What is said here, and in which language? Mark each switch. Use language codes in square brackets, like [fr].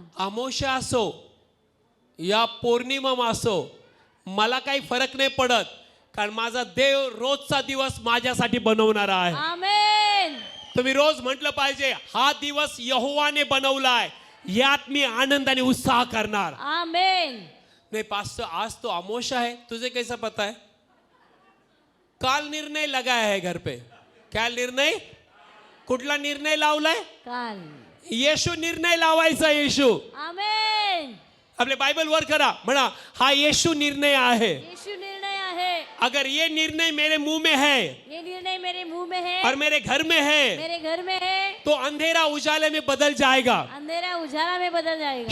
[mr] अमावस्या असो या पौर्णिमा असो, मला काही फरक नाही पडत, कारण माझा देव रोजचा दिवस माझ्यासाठी बनवणारा आहे. आमेन. तुम्ही रोज म्हटलं पाहिजे, हा दिवस यहोवाने बनवलाय, यात मी आनंद आणि उत्साह करणार. आमेन. [hi] नहीं पास्टर, आज तो अमावस्या है, तुझे कैसा पता है? काल निर्णय लगाया है घर पे. क्या निर्णय? [mr] कुठला निर्णय लावलाय? काल. येशू निर्णय लावायचा. येशू. आमेन. आपले बायबल वर करा, म्हणा, हा येशू निर्णय आहे. येशू निर्णय आहे. [hi] अगर ये निर्णय मेरे मुंह में है, ये निर्णय मेरे मुंह में है और मेरे घर में है, मेरे घर में है, तो अंधेरा उजाले में बदल जाएगा. अंधेरा उजाला में बदल जाएगा.